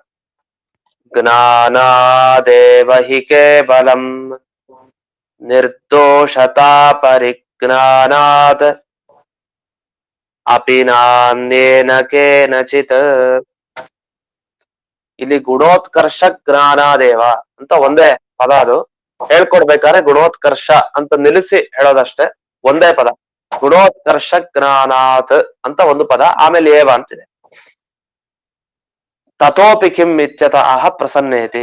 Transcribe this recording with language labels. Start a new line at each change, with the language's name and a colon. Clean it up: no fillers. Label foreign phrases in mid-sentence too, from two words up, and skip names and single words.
Sanskrit: ಜ್ಞಾನಾದೇವ ಹಿ ಕೇವಲಂ ನಿರ್ದೋಷತಾ ಪರಿಜ್ಞಾನಾತ್ ಅಪಿ ನಾನ್ಯೇನ ಕೇನಚಿತ್.
Kannada: ಇಲ್ಲಿ
Sanskrit: ಗುಣೋತ್ಕರ್ಷ ಜ್ಞಾನಾದೇವ
Kannada: ಅಂತ ಒಂದೇ ಪದ. ಅದು ಹೇಳ್ಕೊಡ್ಬೇಕಾದ್ರೆ ಗುಣೋತ್ಕರ್ಷ ಅಂತ ನಿಲ್ಲಿಸಿ ಹೇಳೋದಷ್ಟೇ, ಒಂದೇ ಪದ.
Sanskrit: ಗುಣೋತ್ಕರ್ಷ ಜ್ಞಾನಾತ್
Kannada: ಅಂತ ಒಂದು ಪದ, ಆಮೇಲೆ ಏವ ಅಂತಿದೆ.
Sanskrit: ತಥೋಪಿ ಕಿಂ ಇತ್ಯತಃ ಪ್ರಸನ್ನೇತಿ.